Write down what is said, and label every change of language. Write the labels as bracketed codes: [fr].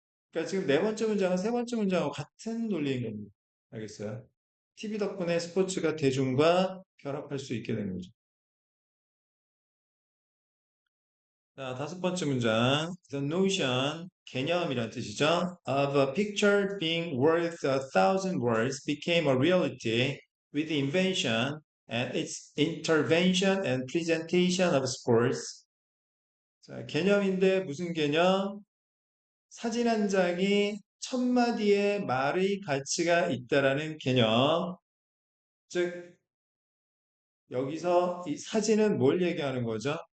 [ko] 그러니까 지금 네 번째 문장은 세 번째 문장하고 같은 논리인 겁니다. 알겠어요? TV 덕분에 스포츠가 대중과 결합할 수 있게 된 거죠. 자, 다섯 번째 문장. [en] The notion, [ko] 개념이란 뜻이죠. [en] Of a picture being worth a thousand words became a reality with the invention and its intervention and presentation of sports. [ko] 자, 개념인데 무슨 개념? 사진 한 장이 천 마디의 말의 가치가 있다라는 개념. 즉, 여기서 이 사진은 뭘 얘기하는 거죠?